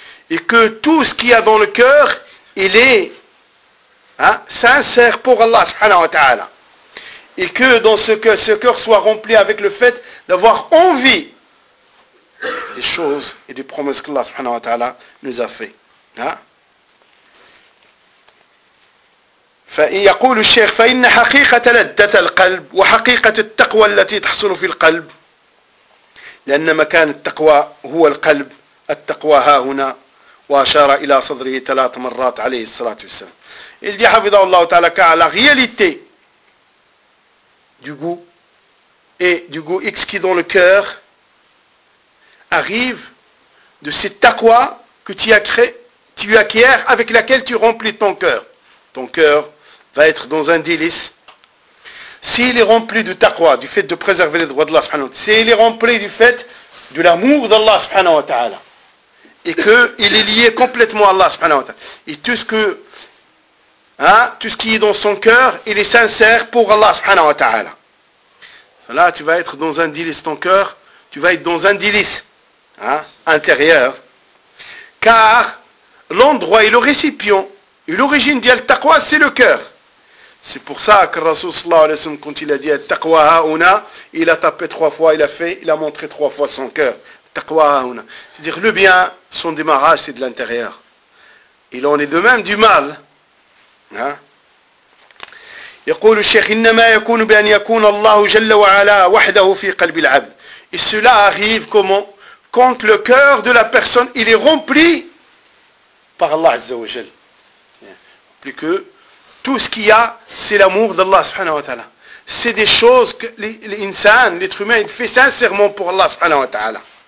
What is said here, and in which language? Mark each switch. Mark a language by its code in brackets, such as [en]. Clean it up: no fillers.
[fr] Et que tout ce qu'il y a dans le cœur, il est sincère pour Allah subhanahu wa ta'ala. Et que dans ce cœur, ce cœur soit rempli avec le fait d'avoir envie des choses et des promesses que Allah subhanahu wa ta'ala nous a fait. [ar] يقول الشيخ فإن حقيقة لذة القلب وحقيقة التقوى التي تحصل في القلب لأن مكان التقوى هو القلب التقوى ها هنا وأشار إلى صدره ثلاث مرات عليه الصلاة والسلام. [fr] Il dit [ar] حفظه الله تعالى [fr] car la réalité du goût et du goût X qui est dans le cœur arrive de cette taqwa que tu as créé, tu acquiers avec laquelle tu remplis ton cœur. Ton cœur va être dans un délice. S'il est rempli de taqwa, du fait de préserver les droits d'Allah subhanahu wa ta'ala, s'il est rempli du fait de l'amour d'Allah subhanahu wa ta'ala, et qu'il est lié complètement à Allah subhanahu wa ta'ala. Et tout ce que, tout ce qui est dans son cœur, il est sincère pour Allah subhanahu wa ta'ala. Là, tu vas être dans un délice ton cœur, tu vas être dans un délice intérieur. Car l'endroit et le récipient, et l'origine d'Al Taqwa, c'est le cœur. C'est pour ça que Rasul sallallahu alayhi wa sallam, quand il a dit [ar] Al Taqwa ha'una, [fr] il a tapé trois fois, il a montré trois fois son cœur. Taqwa ha'una. C'est-à-dire le bien, son démarrage, c'est de l'intérieur. Il en est de même du mal. [ar] يقول الشيخ إنما يكون بأن يكون الله جل وعلا وحده في قلب العبد. [fr] Et cela arrive comment? Quand le cœur de la personne, il est rempli par Allah Azza wa Jal. Plus que tout ce qu'il y a, c'est l'amour d'Allah subhanahu wa ta'ala. C'est des choses que l'insan, l'être humain, il fait sincèrement pour Allah subhanahu wa ta'ala.